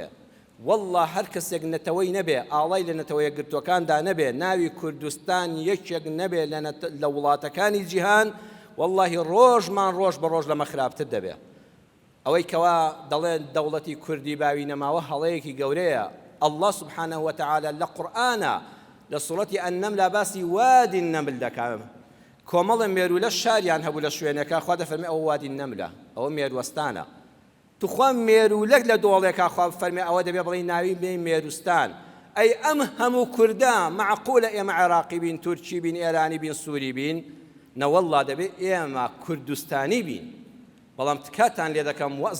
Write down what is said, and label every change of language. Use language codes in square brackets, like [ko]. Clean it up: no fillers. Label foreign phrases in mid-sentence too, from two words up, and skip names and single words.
[ckb] والله هەر کەسێک نەتەوەی نەبێ، ئاڵای لە نەتەوەیە گرتوەکاندا نەبێ، ناوی کوردستان یەکێک نەبێ لە وڵاتەکانی جیهان، والله ڕۆژمان ڕۆژ بە ڕۆژ لەمە خراپتر دەبێ. ئەوەی کەوا دەڵێن دەوڵەتی کوردی باوی نەماوە هەڵەیەکی گەورەیە. [ar] الله سبحانه وتعالى [ckb] لە قورئانە لە سوڕەتی ئەنەمل باسی وادی النەمل دەکات. کۆمەڵە مێرولە شاریان هەبوو لە شوێنێکە خوا دەفەرمێ ئەوە وادی نەملە ئەوە مێروەستانە توخوا مێرولەک لە دۆڵێکا خوا فەرمێ ئەوە دەبێ بڵێ ناوی بێ مێروستان ئەی ئەم هەموو کوردە معقولە ئێمە عێراقی بین تورکی بین ئێرانی بین سووری بین نەوەڵڵا دەبێ ئێمە کوردستانی بین بەڵام تکاتان لێ دەکەم وەز